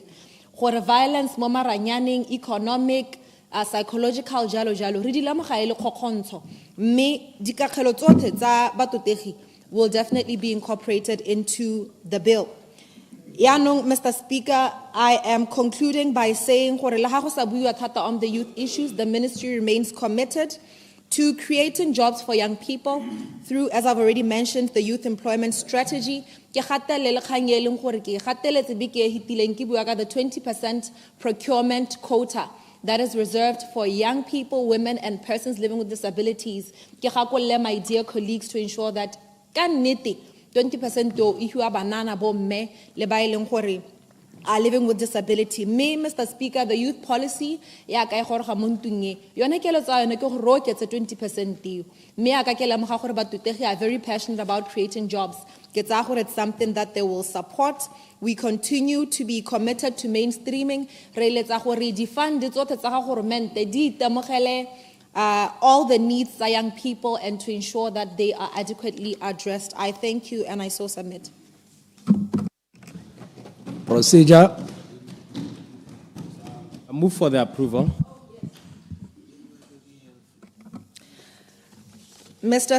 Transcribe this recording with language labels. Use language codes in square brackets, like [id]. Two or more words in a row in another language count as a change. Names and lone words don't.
[tn] Gore violence mo maranyaneng, [en] economic, psychological, [tn] jalo jalo, re di lemoga e le kgokgontsho. Mme dikakgelo tsotlhe tsa batotegi [en] will definitely be incorporated into the bill. [tn] Yaanong, Mr. [en] Speaker, I am concluding by saying [tn] gore le ha go sa buiwa thata [en] on the youth issues, the ministry remains committed to creating jobs for young people through, as I've already mentioned, the youth employment strategy. [tn] Ke gatelele kgang e leng gore ke gateletse be ke hitileng ke bua ka [en] the 20% procurement quota that is reserved for young people, women, and persons living with disabilities. [tn] Ke gakolle [en] my dear colleagues to ensure that [tn] ka nnete 20% do ihua banana bo mme le ba e leng gore [en] are living with disability. [tn] Mr. [en] Speaker, the youth policy [tn] ya ka gore ga montunge yone ke letsa yone ke go roketse 20% eo. Me aka ke lemoga gore batotegi [en] are very passionate about creating jobs. [tn] Ke tsa gore [en] it's something that they will support. We continue to be committed to mainstreaming. [tn] Re letsa gore di fund tsotlhe tsa ga government di itemogele [en] all the needs of young people and to ensure that they are adequately addressed. I thank you and I so submit. Procedure. I move for the approval. Mr.